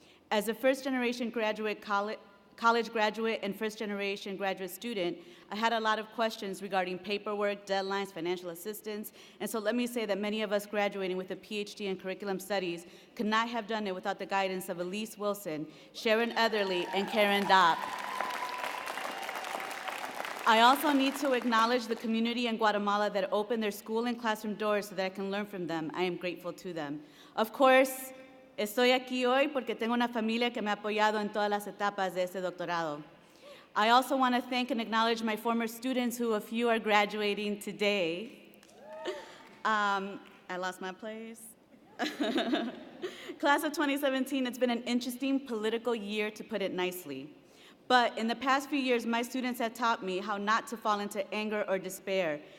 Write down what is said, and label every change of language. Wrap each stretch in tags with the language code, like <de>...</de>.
<en>As a first-generation college graduate and first-generation graduate student, I had a lot of questions regarding paperwork, deadlines, financial assistance, and so let me say that many of us graduating with a PhD in curriculum studies could not have done it without the guidance of Elise Wilson, Sharon Etherly, and Karen Dopp. I also need to acknowledge the community in Guatemala that opened their school and classroom doors so that I can learn from them. I am grateful to them. Of course,</en> <es>estoy aquí hoy porque tengo una familia que me ha apoyado en todas las etapas de este doctorado.</es> <en>I also want to thank and acknowledge my former students, who a few are graduating today. I lost my place. Class of 2017, it's been an interesting political year, to put it nicely. But in the past few years, my students have taught me how not to fall into anger or despair.</en>